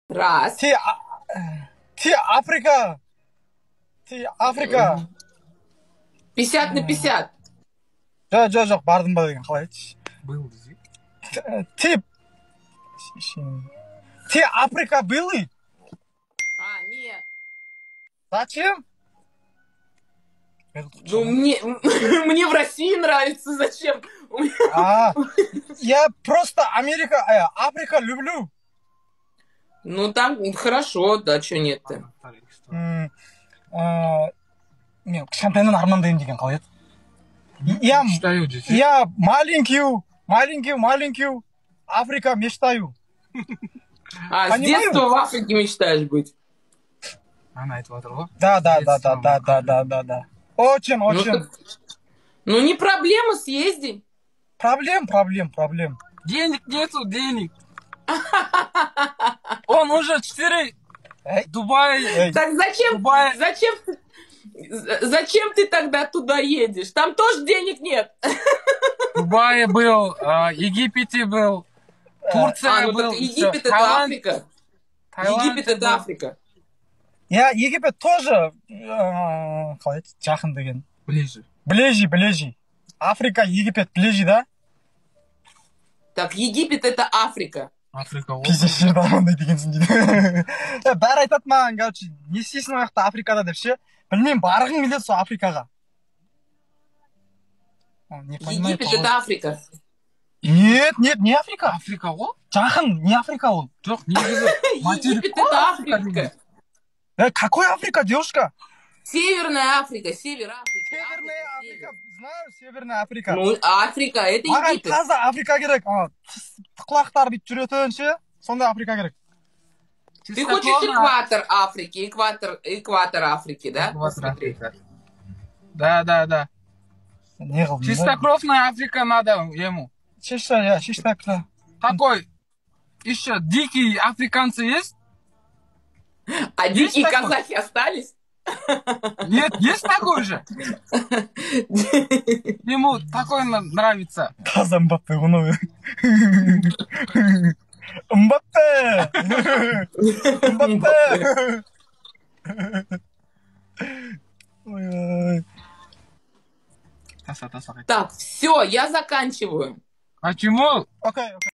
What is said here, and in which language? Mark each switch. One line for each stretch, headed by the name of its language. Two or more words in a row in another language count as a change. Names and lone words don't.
Russian: Раз. Ти Африка. Ти Африка. 50 на 50.
Kazakh: Жоқ, бардың ба деген қалай айтшы. Был десе.
Russian: Ти Африка были? Нет. Зачем? Ну, мне в России нравится. Зачем? Я просто Африка люблю. Ну, там хорошо, да, что нет-то.
Kazakh: Мен кішкентайынан армандаймын деген қалай еді? Мечтаю десе.
Russian: Я маленькую Африка мечтаю. С детства в Африке мечтаешь быть?
Kazakh: Ана айтып жатыр ғой.
Russian: Да. Очень. Ну, не проблема, съезди. Проблем. Денег нету, денег. Он уже 4. Дубай. Так зачем ты тогда туда едешь? Там тоже денег нет. Дубай был, Египте был, Турция был. Египет это Африка. Египет это Африка. Я Египет тоже
Kazakh: қалай еді? Жақын деген.
Russian: Ближе. Африка, Египет ближе, да? Так, Египет это Африка.
Kazakh: Африка ғой. Пиздец жерді армандай дегенсің дейді. Бәрі айтады маған, короче, не істейсің ол жақта Африкада деп ше. Білмеймін, барғың келеді сол Африкаға.
Russian: Египет это Африка. Нет, не Африка.
Kazakh: Африка ғой? Жақын, не Африка ол. Жоқ, негізі.
Russian: Египет это Африка. Какой Африка, девушка? Северная Африка, север Африки. Северная Африка, знаю, Северная Африка. Ну, Африка, это
Kazakh: маған Египет. таза Африка керек. Құлақтар бүйтіп жүретін ше, сондай Африка керек.
Russian: Ты хочешь экватор Африки, экватор Африки, да? Экватор Африка. Да.
Kazakh: Не қылдың?
Russian: Чистокровная Африка надо ему. Чистокровная. Такой, еще дикие африканцы есть? А дикие казахи остались? Нет, есть такой же? Ему такой нравится.
Kazakh: Таза Мбаппе, оны. Мбаппе! Ой. Таса.
Russian: Так, все, я заканчиваю. А чему? Окей.